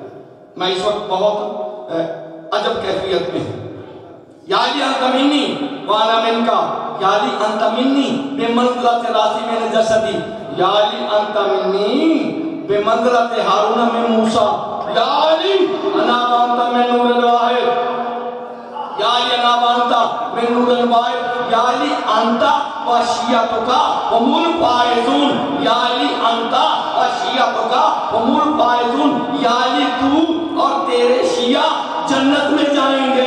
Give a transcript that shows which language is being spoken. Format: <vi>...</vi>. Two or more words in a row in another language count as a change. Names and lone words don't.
<ur>میں اس وقت بہت عجب کیفیت میں ہوں.</ur> <ar>یا علی انت منی وانا منکا, یا علی انت منی بمنزلت راسی من جسدی, یا علی انت منی بمنزلت ہارون من موسیٰ, یا علی انا وانت من نور الواحد, یا علی انا وانت من نور الواحد, یا علی انت وشیعتکا هم الفائزون, یا علی انتا وشیعتکا هم الفائزون.</ar> <ur>یا علی تو اور تیرے شیعہ جنت میں جائیں گے.</ur>